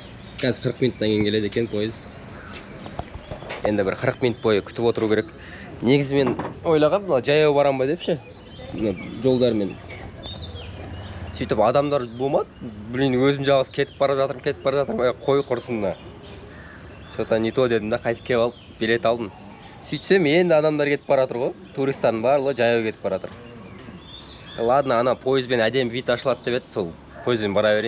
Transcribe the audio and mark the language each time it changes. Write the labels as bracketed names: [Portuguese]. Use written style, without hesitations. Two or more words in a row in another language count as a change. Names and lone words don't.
[Kazakh] Қазір 40 минуттан кейін келеді екен пойыз. Енді бір 40 минут бойы күтіп отыру керек. Негізі мен ойлағам, жаяу барам ба депші. Жолдармен. Сөйтіп адамдар болмады. Блин, өзім жалғыз кетіп бара жатырмын. Қой құрсын. [Russian] Что-то не то [Kazakh] дедім да, қайтып келіп алып, билет алдым. Сөйтсем, енді адамдар кетіп бара жатыр ғой. Туристтардың барлығы жаяу кетіп бара жатыр. Ладно, ана пойызбен әдемі вид ашылады деп еді, сол пойызбен бара берейін.